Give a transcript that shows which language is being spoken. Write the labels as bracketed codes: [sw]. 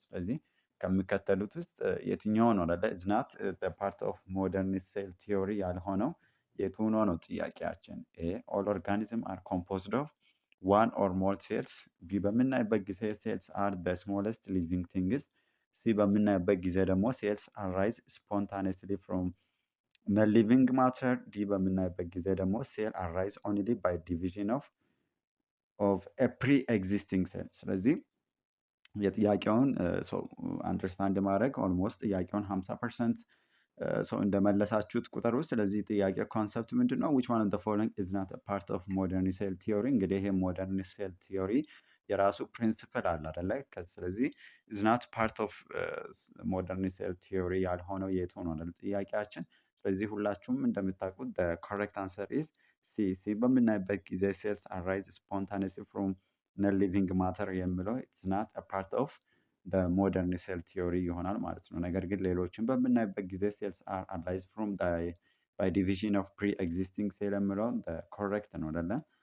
[am] ስለዚህ ከሚከተሉት ውስጥ የትኛው ነው አይደለ [en] is not the part of modern cell theory [am] ያልሆነው የቱ ነው ጥያቄያችን። [en] ኤ all organisms are composed of one or more cells። [am] ቢ በምናይበት ጊዜ [en] cells are the smallest living things። [am] ሲ በምናይበት ጊዜ ደግሞ [en] cells arise spontaneously from non-living matter። [am] ዲ በምናይበት ጊዜ ደግሞ [en] cell arise only by division of a pre-existing cell። [am] ስለዚህ የጥያቄውን አንደርስታንድ ማድረግ ኦልሞስት ጥያቄውን 50% ሰው እንደመለሳችሁት ቁጥር ውስጥ። ስለዚህ ጥያቄ ኮንሰፕት ምንድን ነው? [en] which one of the following is not a part of modern cell theory? [am] እንግዲህ ይሄ [en] modern cell theory [am] የራሱ ፕሪንሲፕል አለ አይደለ? [en] ስለዚህ is not part of modern cell theory [am] ያልሆነው የቱ ነው አይደል ጥያቄያችን። ስለዚህ ሁላችሁም እንደምታውቁት [en] the correct answer is [am] ሲ በምናይበት ጊዜ [en] cells arise spontaneously from non-living matter የሚለው it's not a part of the modern cell theory [am] ይሆናል ማለት ነው። ነገር ግን ሌሎችን በምናይበት ጊዜ [en] cells are arise from by division of pre-existing cell የሚለው correct [am] ነው አይደለ?